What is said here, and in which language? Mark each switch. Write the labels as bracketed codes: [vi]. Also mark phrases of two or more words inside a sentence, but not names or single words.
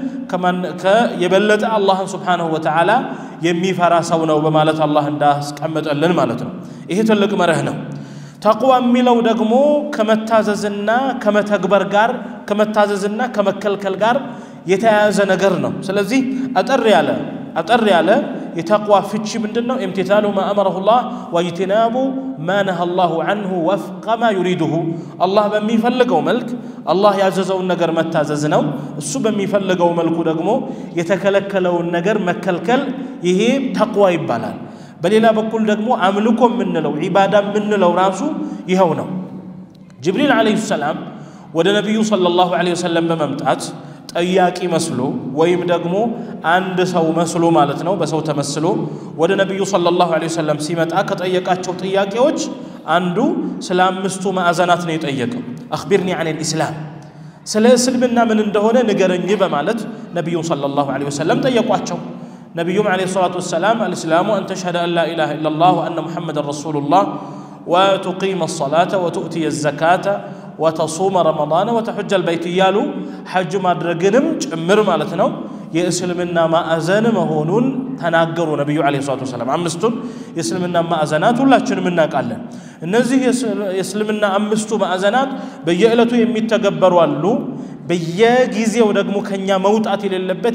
[am] የበለጠ አላህ [ar] سبحانه وتعالى [am] የሚፈራ ሰው ነው በማለት አላህ እንዳስቀመጠልን ማለት ነው ይሄ ትልቅ መርህ ነው ተቅዋ የሚለው ደግሞ ከመታዘዝና ከመተግበር ጋር ከመታዘዝና ከመከልከል ጋር የተያያዘ ነገር ነው ስለዚህ አጠር ያለ የተቅዋ ፍቺ ምንድነው [ar] امتثال ما امره الله واجتناب ما نهى الله عنه وفق ما يريده الله [am] በሚፈልገው መልክ አላህ ያዘዘውን ነገር መታዘዝ ነው እሱ በሚፈልገው መልኩ ደግሞ የተከለከለውን ነገር መከልከል ይሄ ተቅዋ ይባላል በሌላ በኩል ደግሞ አምልኮ ምንለው ዒባዳ ምንለው ራሱ ይሄው ነው ጅብሪል [ar] عليه السلام [am] ወደ ነብዩ [ar] صلى الله عليه وسلم [am] በመምጣት ጠያቂ መስሎ ወይም ደግሞ አንድ ሰው መስሎ ማለት ነው በሰው ተመስሎ ወደ ነብዩ [ar] صلى الله عليه وسلم [am] ሲመጣ ከጠየቃቸው ጥያቄዎች አንዱ ስለ አምስቱ ማዕዘናት ነው የጠየቀው [ar] أخبرني عن الاسلام [am] ስለ እስልምና ምን እንደሆነ ንገረኝ በማለት ነብዩ [ar] صلى الله عليه وسلم [am] ጠየቋቸው ነብዩም عليه [ar] الصلاه والسلام الاسلام ان تشهد ان لا اله الا الله وان محمد رسول الله وتقيم الصلاه وتؤتي الزكاه وتصوم رمضان وتحج البيت يالو [am] حج ማድረግንም ጭምር ማለት ነው የእስልምና ማዕዘን መሆኑን ተናገሩ ነብዩ [ar] عليه الصلاة والسلام [am] አምስቱን የእስልምና ማዕዘናት ሁላችንም እናውቃለን እነዚህ የእስልምና አምስቱ ማዕዘናት በየዕለቱ የሚተገበሩ አሉ በየጊዜው ደግሞ ከኛ መውጣት የሌለበት